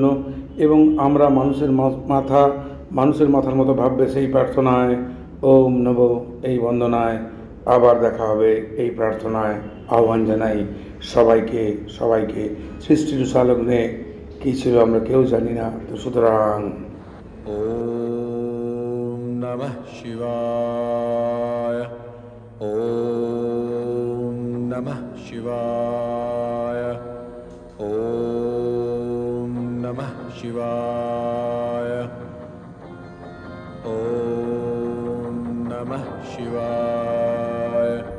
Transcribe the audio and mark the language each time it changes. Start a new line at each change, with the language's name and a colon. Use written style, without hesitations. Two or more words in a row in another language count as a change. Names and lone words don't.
Bangla: এবং আমরা মানুষের মাথার মতো ভাববে সেই প্রার্থনায়, ওম নব এই বন্দনায়, আবার দেখা হবে এই প্রার্থনায় আহ্বান জানাই সবাইকে। সৃষ্টির সালগ্নে কী ছিল আমরা কেউ জানি না, তো সুতরাং
Sanskrit: ওম নমঃ শিবায়, ওম নমঃ শিবায়, ওম নমঃ শিবায়, ওম নমঃ শিবায়,